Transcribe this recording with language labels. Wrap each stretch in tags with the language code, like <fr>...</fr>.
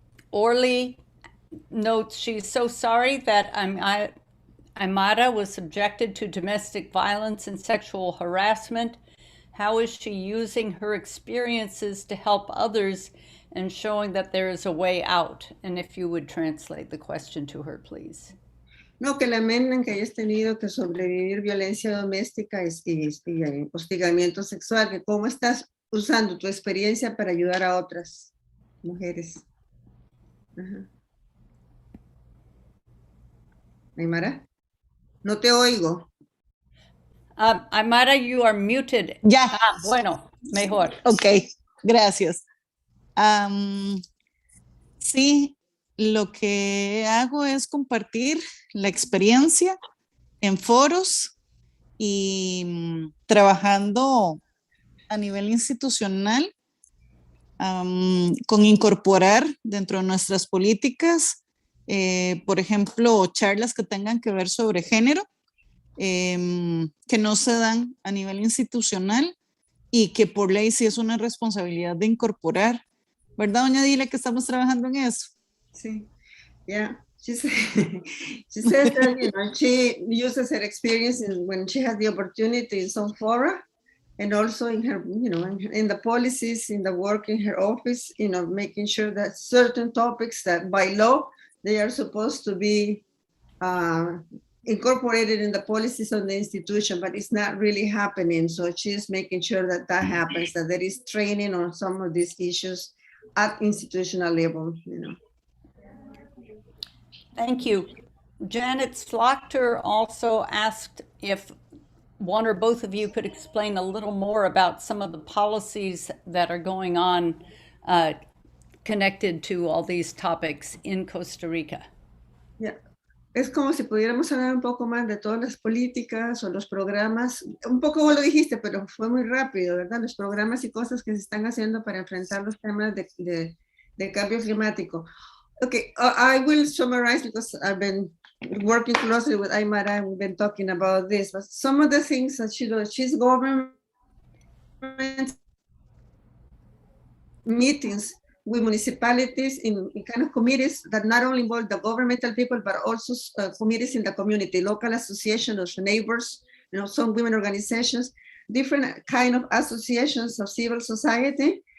<en>Orly notes she's so sorry that Aimará was subjected to domestic violence and sexual harassment. How is she using her experiences to help others and showing that there is a way out? And if you would translate the question to her, please.</en> <es>No, que lamentan que hayas tenido que sobrevivir violencia doméstica y hostigamiento sexual, que cómo estás usando tu experiencia para ayudar a otras mujeres. Ajá. Aimará, no te oigo.</es> <en>Aimará, you are muted.</en> <es>Ya. Bueno, mejor. Ok, gracias. Sí, lo que hago es compartir la experiencia en foros y trabajando a nivel institucional con incorporar dentro de nuestras políticas, por ejemplo, charlas que tengan que ver sobre género, que no se dan a nivel institucional y que por ley sí es una responsabilidad de incorporar. ¿Verdad, doña Adilia, que estamos trabajando en eso? Sí, yeah.</es> <en>She says that, she uses her experience when she has the opportunity in some fora, and also in her, in the policies, in the work in her office, making sure that certain topics that by law, they are supposed to be incorporated in the policies of the institution, but it's not really happening. So she's making sure that that happens, that there is training on some of these issues at institutional level, Thank you. Janet Slaughter also asked if one or both of you could explain a little more about some of the policies that are going on connected to all these topics in Costa Rica. Yeah.</en> <es>es como si pudiéramos hablar un poco más de todas las políticas o los programas, un poco vos lo dijiste, pero fue muy rápido, ¿verdad? Los programas y cosas que se están haciendo para enfrentar los temas de cambio climático.</es> <en>Okay, I will summarize because I've been working closely with Aimará and we've been talking about this. But some of the things that she does, she's government meetings with municipalities in kind of committees that not only involve the governmental people, but also committees in the community, local associations of neighbors, you know, some women organizations, different kind of associations of civil society.</en>